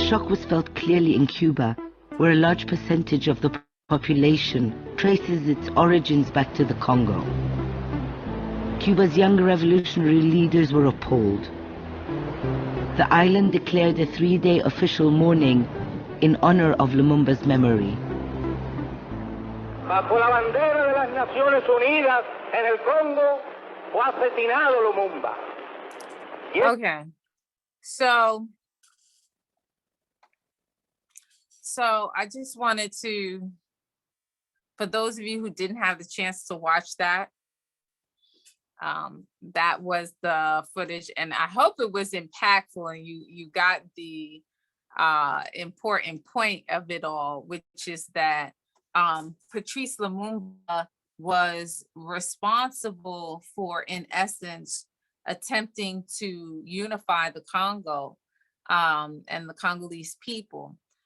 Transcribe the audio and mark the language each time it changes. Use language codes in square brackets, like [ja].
[en] shock was felt clearly in Cuba, where a large percentage of the population traces its origins back to the Congo. Cuba's younger revolutionary leaders were appalled. The island declared a 3-day official mourning in honor of Lumumba's memory. [es] Bajo la bandera de las Naciones Unidas en el Congo fue asesinado Lumumba. [en] Okay, so I just wanted to, for those of you who didn't have the chance to watch that, that was the footage, and I hope it was impactful and you got the important point of it all, which is that Patrice Lumumba was responsible for, in essence, attempting to unify the Congo and the Congolese people.